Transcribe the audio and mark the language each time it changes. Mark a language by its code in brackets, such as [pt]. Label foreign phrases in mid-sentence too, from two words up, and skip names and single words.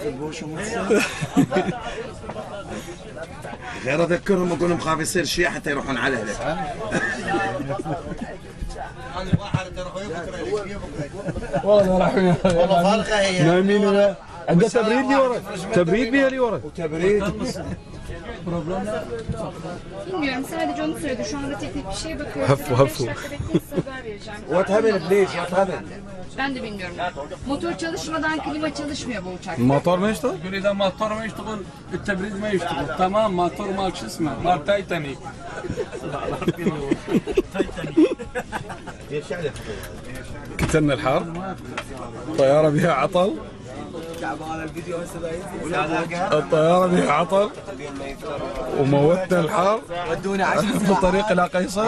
[ar] غير اذكرهم اقول لهم خاف يصير شيء حتى يروحون على اهلك. والله رايحين والله فارقه هي. نايمين. عنده تبريد لي ورا، تبريد بيها لي ورا. وتبريد. [tr] Bilmiyorum, sadece onu söyledi. Şu anda teknik bir şeye bakıyorum. Hafu, hafu. 5 dakika bekleyin, size haber vereceğim. [en] What happened please? What happened? [tr] Ben de bilmiyorum. Motor çalışmadan klima çalışmıyor bu uçakta. [ar] الموتور ما يشتغل؟ يقول اذا الموتور ما يشتغل التبريد ما يشتغل. تمام، موتور مال شو اسمه؟ مال تايتانيك. كتلنا الحار، الطيارة بها عطل، الطيارة بها عطل وموتنا الحار في الطريق إلى قيصر.